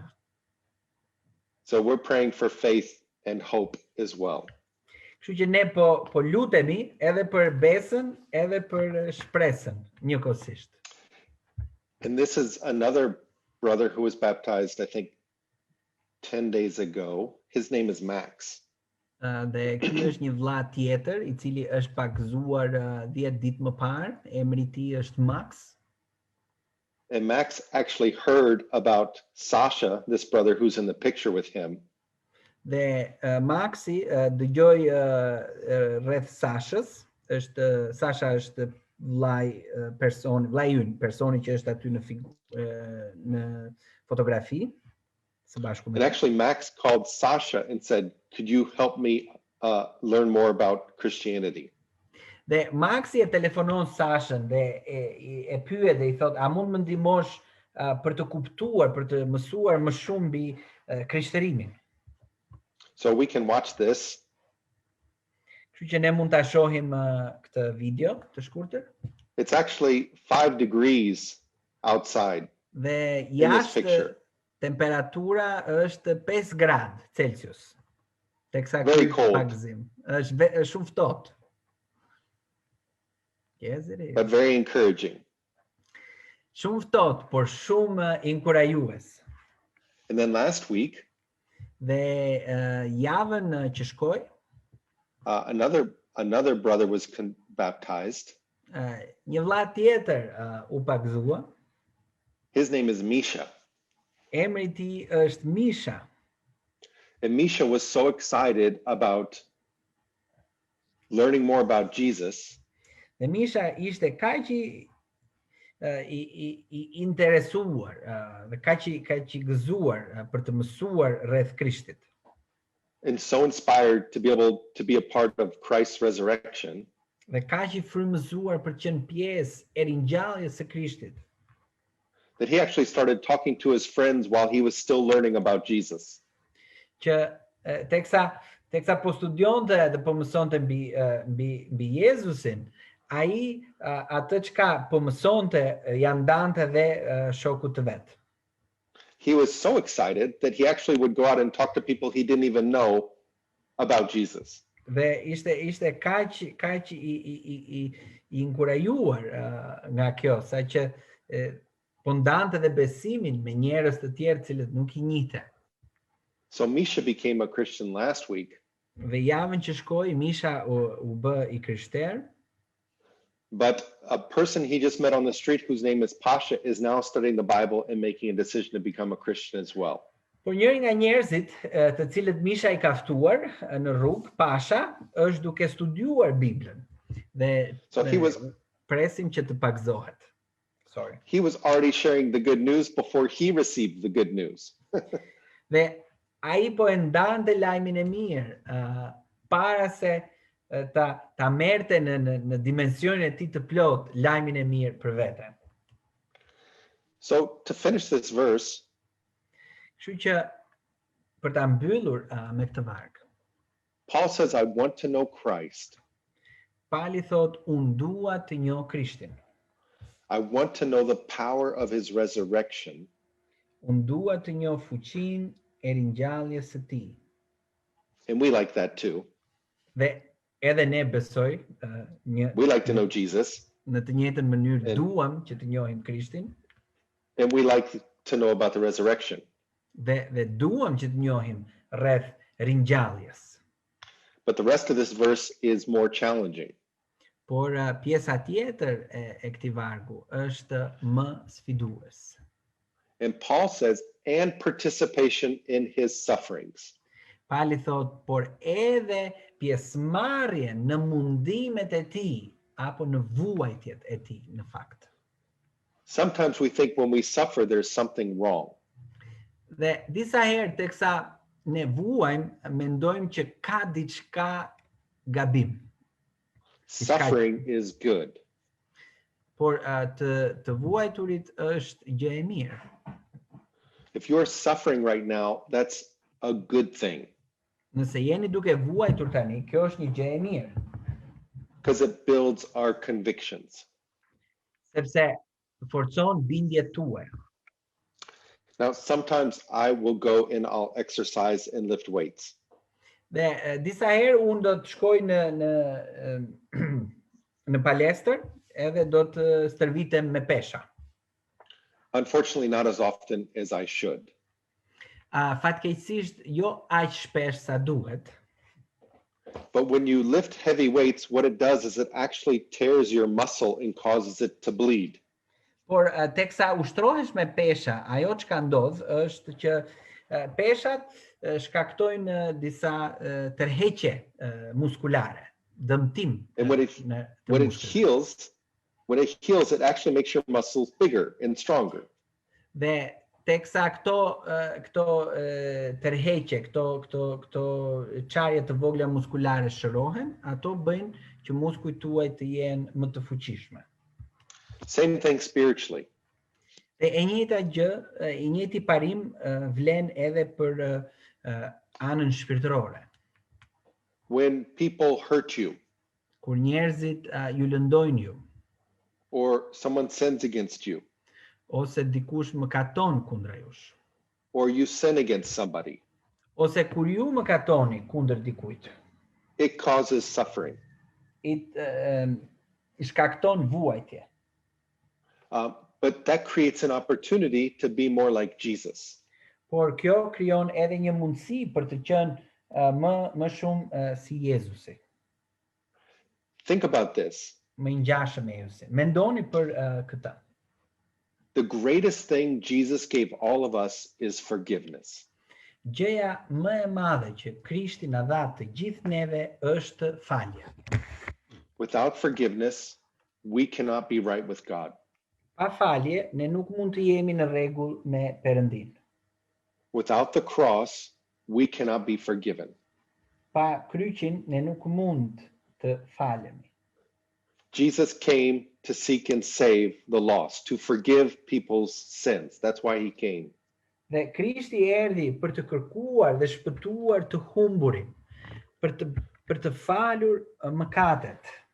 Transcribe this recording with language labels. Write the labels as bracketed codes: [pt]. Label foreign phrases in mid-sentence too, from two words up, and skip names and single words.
[en] So we're praying for faith and hope as well. [sq] Kështu që ne po lutemi edhe për besën, edhe për shpresën, njëkohësisht. [en] And this is another brother who was baptized, I think, 10 days ago. His name is Max. [sq] Dhe ky është një vëlla tjetër i cili është pagëzuar 10 ditë më parë, emri i tij është Max. [en] And Max actually heard about Sasha, this brother who's in the picture with him. [sq] Dhe Maxi dëgjoi rreth Sashës, Sasha është vllai ynë, personi që është aty në fotografi së bashku me. [en] And actually Max called Sasha and said, "Could you help me learn more about Christianity?" [sq] Dhe Maxi e telefonon Sashën dhe e pyet dhe i thot, a mund më ndihmosh për të kuptuar, për të mësuar më shumë mbi krishterimin? [en] So we can watch this. [sq] Kështu që ne mund ta shohim këtë video të shkurtër. [en] It's actually 5 degrees outside. [sq] Dhe [en] In this [sq] jashtë [en] picture. [sq] temperatura është 5 gradë Celsius. Teksa [en] Very [sq] ky [en] cold. [sq] pagëzim. Është shumë ftohtë. [en] Yes, it is. But very encouraging. [sq] Shumë ftohtë, por shumë inkurajues. [en] And then last week, [sq] Dhe javën që shkoi, [en] another brother was baptized. [sq] një vëlla tjetër u pagëzua. [en] His name is Misha. [sq] Emri i tij është Misha. [en] And Misha was so excited about learning more about Jesus. [sq] Dhe Misha ishte kaq i interesuar dhe kaq i gëzuar për të mësuar rreth Krishtit. [en] And so inspired to be able to be a part of Christ's resurrection. [sq] Dhe kaq i frymëzuar për të qenë pjesë e ringjalljes së Krishtit. [en] That he actually started talking to his friends while he was still learning about Jesus. [sq] Që teksa po studionte dhe po mësonte mbi Jezusin, ai atë çka po mësonte ja ndante dhe shokut të vet. [en] He was so excited that he actually would go out and talk to people he didn't even know about Jesus. [sq] Dhe ishte kaq i inkurajuar nga kjo, saqë po ndante dhe besimin me njerëz të tjerë cilët nuk i njihte. [en] So Misha became a Christian last week. [sq] Dhe javën që shkoi, Misha u bë i krishter. [en] But a person he just met on the street whose name is Pasha is now studying the Bible and making a decision to become a Christian as well. [sq] Por njëri nga njerëzit të cilët Misha i ka ftuar në rrugë, Pasha, është duke studiuar Biblën. Dhe presim që të pagëzohet. [en] Sorry. He was already sharing the good news before he received the good news. [sq] Dhe ai po e ndante lajmin e mirë para se ta merrte në dimensionin e tij të plot lajmin e mirë për vete. [en] So to finish this verse, [sq] kështu që për ta mbyllur me këtë varg, [en] Paul says, I want to know Christ. [sq] Pali thot, unë dua të njoh Krishtin. [en] I want to know the power of his resurrection. [sq] Unë dua të njoh fuqinë e ringjalljes së tij. [en] And we like that too. [sq] Dhe edhe ne besoj [en] we like to know Jesus. [sq] Në të njëjtën mënyrë duam që të njohim Krishtin. [en] And we like to know about the resurrection. [sq] Dhe duam që të njohim rreth ringjalljes. [en] But the rest of this verse is more challenging. [sq] Por pjesa tjetër e këtij vargu është më sfidues. [en] And Paul says, and participation in his sufferings. [sq] Pali thot, por edhe pjesëmarrje në mundimet e tij apo në vuajtjet e tij në fakt. [en] Sometimes we think when we suffer, there's something wrong. [sq] Dhe disa herë teksa ne vuajmë, mendojmë që ka diçka gabim. [en] Suffering is good. [sq] Por të vuajturit është gjë e mirë. [en] If you're suffering right now, that's a good thing. [sq] Nëse jeni duke vuajtur tani, kjo është një gjë e mirë. [en] Because it builds our convictions. [sq] Sepse forcon bindjet tuaja. [en] Now, sometimes I will go and I'll exercise and lift weights. [sq] Dhe disa herë unë do të shkoj në palestër edhe do të stërvitem me pesha. [en] Unfortunately, not as often as I should. [sq] Fatkeqësisht jo aq shpesh sa duhet. [en] But when you lift heavy weights, what it does is it actually tears your muscle and causes it to bleed. [sq] Por teksa ushtrohesh me pesha, ajo çka ndodh është që peshat shkaktojnë disa tërheqje muskulare, dëmtim. [en] And when it heals, it actually makes your muscles bigger and stronger. [sq] Dhe teksa këto tërheqje, këto çarje të vogla muskulare shërohen, ato bëjnë që muskujt tuaj të jenë më të fuqishëm. [en] Same thing spiritually. [sq] Dhe e njëjta gjë, i njëjti parim vlen edhe për anën shpirtërore. [en] When people hurt you, [sq] Kur njerëzit ju lëndojnë ju, [en] or someone sins against you, [sq] ose dikush mëkaton kundra jush, [en] or you sin against somebody, [sq] ose kur ju mëkatoni kundër dikujt, [en] it causes suffering. [sq] i shkakton vuajtje. [en] But that creates an opportunity to be more like Jesus. [sq] Por kjo krijon edhe një mundësi për të qenë më shumë si Jezusi. [en] Think about this. [sq] Më ngjashëm me Jezusin. Mendoni për këtë. [en] The greatest thing Jesus gave all of us is forgiveness. [sq] Gjëja më e madhe që Krishti na dha të gjithë neve është falja. [en] Without forgiveness, we cannot be right with God. [sq] Pa falje, ne nuk mund të jemi në rregull me Perëndin. [en] Without the cross, we cannot be forgiven. [sq] Pa kryqin, ne nuk mund të falemi. [en] Jesus came to seek and save the lost, to forgive people's sins. That's why he came. [sq] Dhe Krishti erdhi për të kërkuar dhe shpëtuar të humburin, për të falur mëkatet.